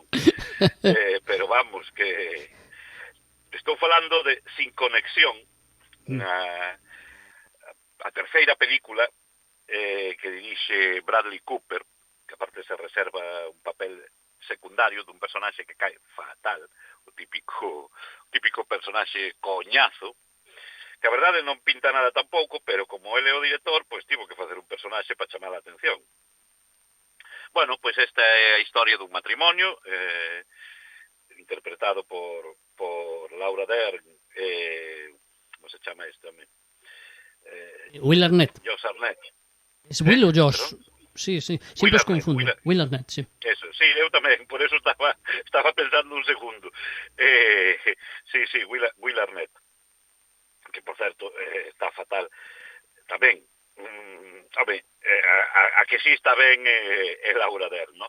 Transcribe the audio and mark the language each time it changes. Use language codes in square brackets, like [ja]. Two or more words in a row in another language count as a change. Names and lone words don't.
[gl] Pero vamos, que estou falando de Sin Conexión, a terceira película que dirixe Bradley Cooper, que aparte se reserva un papel secundario dun personaxe que cae fatal, o típico personaxe coñazo, que a verdade non pinta nada tampouco, pero como ele é o director, pois tivo que facer un personaxe para chamar a atención. Bueno, pois esta é a historia dun matrimonio, interpretado por Laura Dern, como se chama este, home? Will Arnett. Josh Arnett. Es Will ou Josh? Sí, sempre os confundo. Will Arnett, sí. Eso, sí, eu tamén, por eso estaba pensando un segundo. Sí, Will Arnett, que por certo está fatal. Tamén, a que sí está ben é Laura Dern, ¿no?